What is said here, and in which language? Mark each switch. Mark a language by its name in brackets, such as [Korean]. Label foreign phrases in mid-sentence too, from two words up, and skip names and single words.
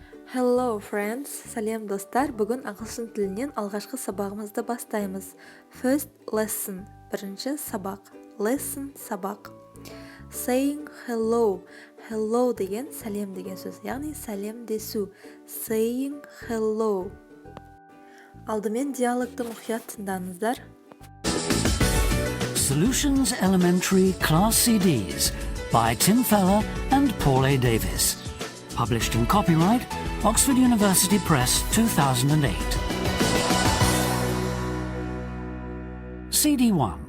[English] Hello friends, [Kazakh] сәлем достар. Бүгін ағылшын тілінен алғашқы сабағымызды бастаймыз. [English] First lesson, [Kazakh] бірінші сабақ. Lesson сабақ. [English] Saying hello. Hello [Kazakh] деген сәлем деген сөз, яғни сәлем десу. [English] Saying hello. [Kazakh] Алдымен диалогты мұқият тыңдаңыздар. [English] Solutions Elementary Class CDs by Tim Feller and Paul A. Davis. Published in copyright Oxford University Press 2008. CD 1.